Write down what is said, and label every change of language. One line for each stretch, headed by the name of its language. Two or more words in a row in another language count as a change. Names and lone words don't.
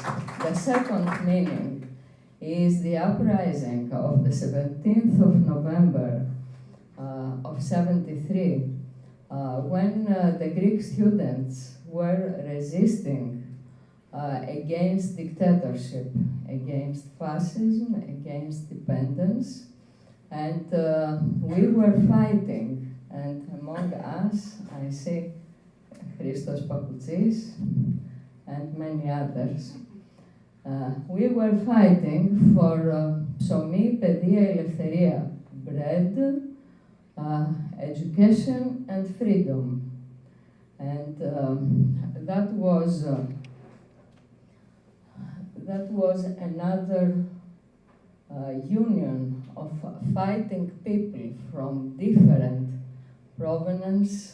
English: The second meaning is the uprising of the 17th of November of 73, when the Greek students were resisting against dictatorship, against fascism, against dependence, and we were fighting. And among us, I see Christos Papoutsis and many others. We were fighting for
Greek: ψωμί, παιδεία, ελευθερία,
English: bread, education and freedom. And that was another union of fighting people from different provenance,